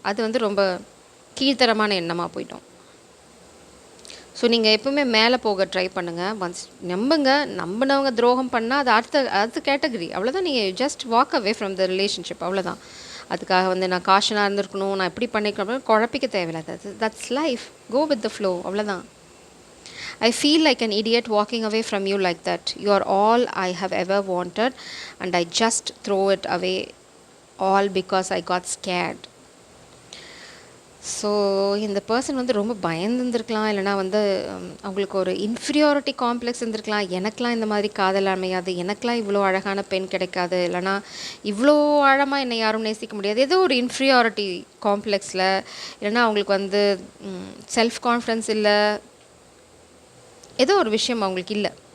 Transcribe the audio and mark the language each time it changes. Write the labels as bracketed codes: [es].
[ta] அது வந்து ரொம்ப கீழ்த்தரமான எண்ணமாக போயிட்டோம். ஸோ நீங்கள் எப்போவுமே மேலே போக ட்ரை பண்ணுங்கள். ஒன்ஸ் நம்பினவங்க துரோகம் பண்ணால் அது அடுத்த கேட்டகரி. அவ்வளோதான். நீங்கள் [en] just walk away from the relationship, [ta] அவ்வளோதான். அதுக்காக வந்து நான் காஷனாக இருந்திருக்கணும், நான் எப்படி பண்ணிக்கணும் குழப்பிக்க தேவையில்லை. [en] That's life. Go with the flow, அவ்வளோதான். I feel like an idiot walking away from you like that. You are all I have ever wanted and I just throw it away all because I got scared. [ta] So இந்த person வந்து ரொம்ப பயந்துருந்துருக்கலாம், இல்லைனா வந்து அவங்களுக்கு ஒரு inferiority complex இருந்திருக்கலாம். எனக்கெலாம் இந்த மாதிரி காதல் அமையாது, எனக்கெலாம் இவ்வளோ அழகான பெண் கிடைக்காது, இல்லைனா இவ்வளோ ஆழமாக என்னை யாரும் நேசிக்க முடியாது. ஏதோ ஒரு இன்ஃபீரியாரிட்டி காம்ப்ளெக்ஸில், இல்லைனா அவங்களுக்கு வந்து செல்ஃப் கான்ஃபிடன்ஸ் இல்லை, ஏதோ ஒரு விஷயம் அவங்களுக்கு இல்லை.